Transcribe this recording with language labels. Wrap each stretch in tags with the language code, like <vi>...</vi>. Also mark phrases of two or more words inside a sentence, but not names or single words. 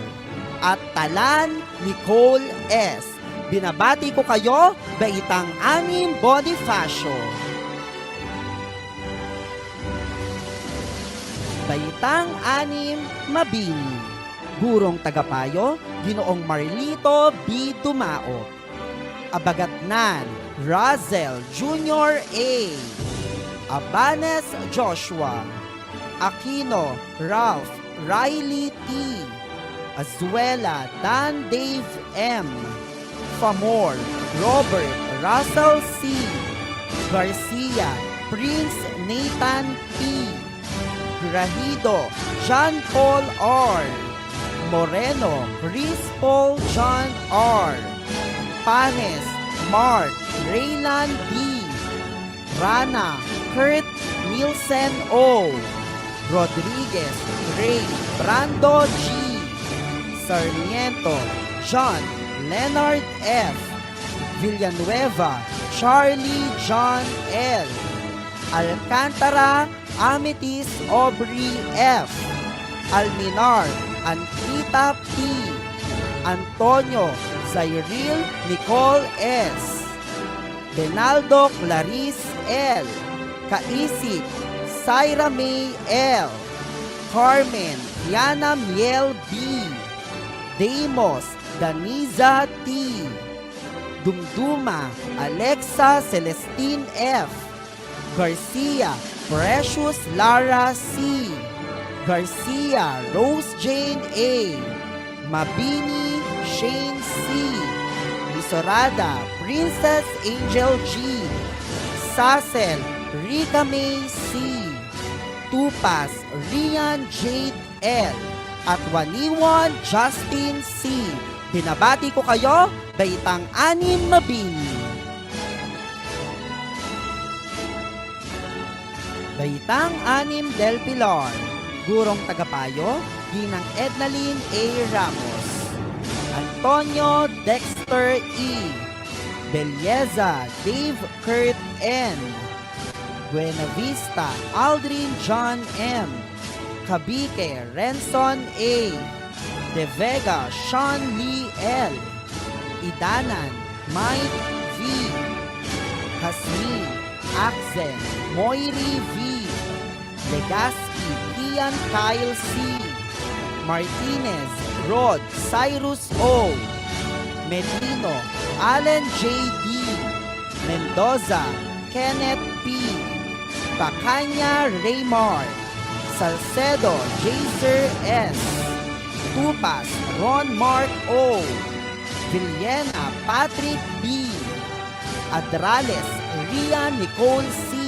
<tl>At Talan Nicole S. Binabati ko kayo, Baitang 6 Bonifacio. Baitang 6 Mabini. Gurong Tagapayo, Ginoong Marilito B. Dumao. Abagatnan Razel Jr. A. Abanes Joshua. Aquino Ralph Riley T. Azuela Dan Dave M. Famor Robert Russell C. Garcia Prince Nathan P. Grahido John Paul R. Moreno Chris Paul John R. Panes Mark Raylan D. Rana Kurt Nielsen O. Rodriguez Ray Brando G. Sarmiento John Leonard F. Villanueva Charlie John L. Alcantara Amethyst Aubrey F. Alminar Antita P. Antonio Zairil Nicole S. Benaldo Clarice L. Kaisip Syra May L. Carmen Yana Miel B. Deimos Daniza T. Dumduma Alexa Celestine F. Garcia Precious Lara C. Garcia Rose Jane A. Mabini Shane C. Lisorada Princess Angel G. Sasel Rita May C. Tupas Rian Jade L. At Waniwan Justin C. Binabati ko kayo, Baitang 6 Mabini. Baitang 6 Del Pilar. Gurong Tagapayo, Ginang Ednaline A. Ramos, Antonio Dexter E. Belleza Dave Kurt N. Buenavista Aldrin John M. Cavite Renson A. De Vega Sean Lee L. Idanan Mike V. Hasmin Axel Moiri V. Legaspi Kian Kyle C. Martinez Rod Cyrus O. Medino Allen J.D. Mendoza Kenneth P. Pacanya Raymar Salcedo Jaser S. Tupas Ron Mark O. Villena Patrick B. Adrales Ria Nicole C.</tl>